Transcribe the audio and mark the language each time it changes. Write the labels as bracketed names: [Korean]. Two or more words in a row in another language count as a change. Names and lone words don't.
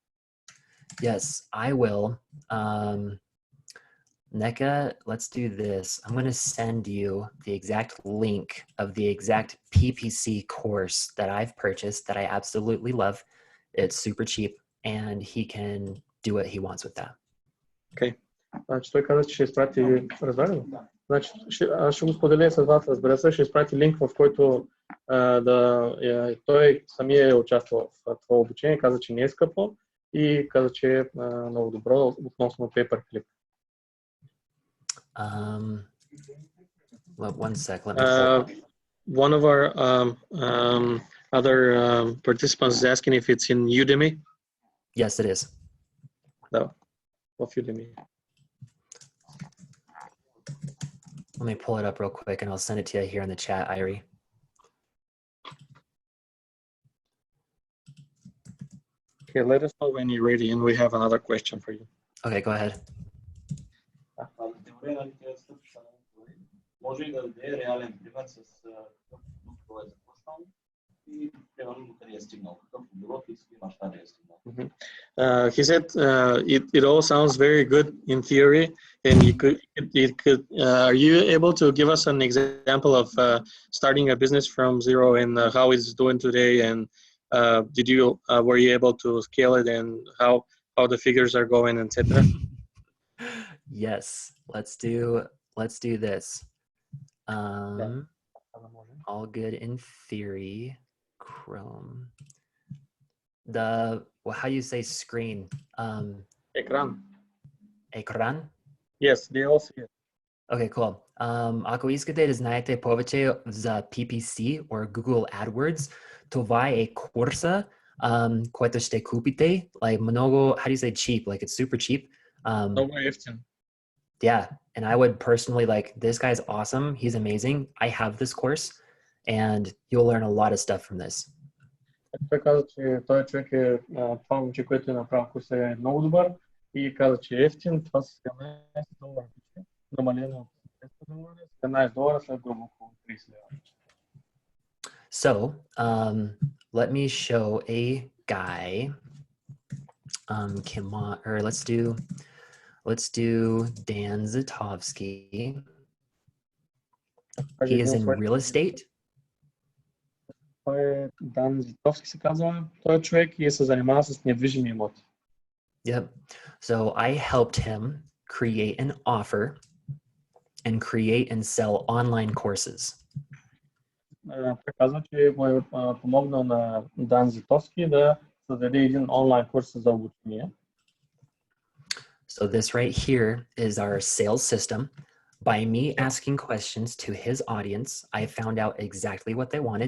[English] Yes, I will. Neka, let's do this. I'm going to send you the exact link of the exact PPC course that I've purchased that I absolutely love. It's super cheap and he can do what he wants with that. Okay. [Bulgarian] Значи той каза, че ще изпрати, разбрали ли? Значи ще го споделя с вас, разбира се, ще изпрати линк, в който той самия е участвал в това обучение, каза, че не е скъпо и каза, че е много добро относно Paperclip. [English] One sec, let me one of our other participants is asking if it's in Udemy. Yes, it is. No, of Udemy. Let me pull it up real quick and I'll send it to you here in the chat, Irie. Okay, let us know when you're ready, and we have another question for you. Okay, go ahead. [Bulgarian] Може и да даде реален пример с какъв продукт е започнал и примерно до къде е стигнал, какъв оборот и с какви мащаби е стигнал. [English] He said it all sounds very good in theory, and are you able to give us an example of starting a business from zero and how it's doing today, and were you able to scale it, and how the figures are going, etc.? Yes, let's do this. All good in theory. Chrome. How do you say screen? [Bulgarian] Ekran. Ekran? [English] Yes, they all see it. Okay, cool. [Bulgarian] Ако искате да знаете повече за [English] PPC or Google AdWords, [Bulgarian] това е курса, който ще купите. [English] Like много, how do you say cheap? Like it's super cheap. [Bulgarian] Много ефтин. [English] Yeah, and I would personally this guy's awesome. He's amazing. I have this course and you'll learn a lot of stuff from this. [Bulgarian] Той каза, че той човек това момче, което е направил курса, е много добър и каза, че е ефтин. Това са $17. Намалено от $10, $17 след грубо около $30. [English] So, let me show a guy. Let's do Dan Zitovsky. He is in real estate. [Bulgarian] Той е Дан Зитовски се казва. Той е човек и се занимава с недвижими имоти. Yep. [English] So I helped him create an offer and create and sell online courses. [Bulgarian] Той казва, че му е помогнал на Дан Зитовски да създаде един онлайн курс за обучение. [English] So this right here is our sales system. By me asking questions to his audience, I found out exactly what they wanted.